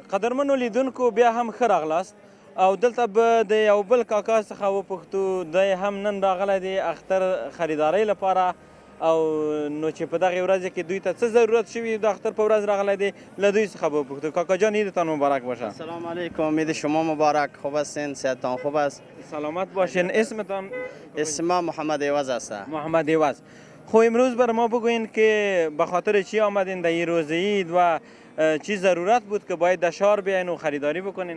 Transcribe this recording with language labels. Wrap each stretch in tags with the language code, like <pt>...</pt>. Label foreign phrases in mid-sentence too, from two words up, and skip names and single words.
<ps>قدرمنو لیدونکو بیا هم ښه راغلاست او دلته به د یو بل کاکا څخه وپوښتو. دی هم نن راغلی دی اختر خریدارۍ لپاره او نو چې په دغې ورځ کې دوی ته څه ضرورت شوي د اختر په ورځ راغلی دی له دوی څخه به وپوښتو.</ps> <fa>کاکا جان عیدتان مبارک باشه. سلام علیکم. عید شما مبارک. خوب هستین؟ صحتتان خوب است؟ سلامت باشین. اسمتان؟ اسم محمد ایوز است. محمد ایوز. خب امروز بر ما بگوین که به خاطر چی آمدین در این روز عید و چی ضرورت بود که باید در شهر بیاین و خریداری بکنین؟</fa>